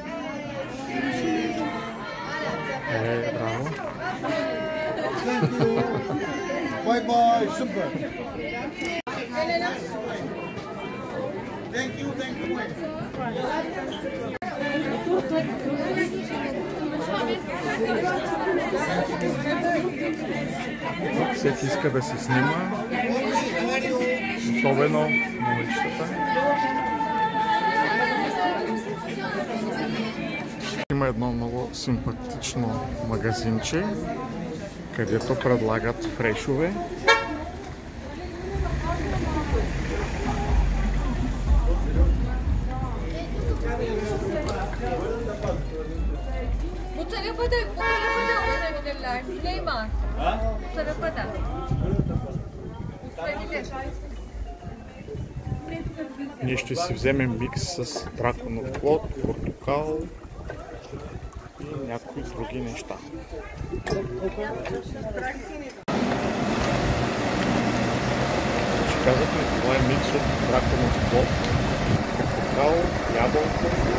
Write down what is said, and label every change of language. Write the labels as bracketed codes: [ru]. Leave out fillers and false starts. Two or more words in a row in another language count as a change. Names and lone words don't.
[bg] Браво! [en] Bye, super. Thank you. [bg] Всеки иска да се снима, особено момичетата. Има едно много симпатично магазинче, където предлагат фрешове. [tr] Bu tarafa da oynayabilirler. Süleyman. Bu tarafa da. Uçurabilir. [bg] Ние ще си вземем микс с драконов плод, портокал и някои други неща. Ще казахме, това е микс от драконов плод, портокал, ябълка.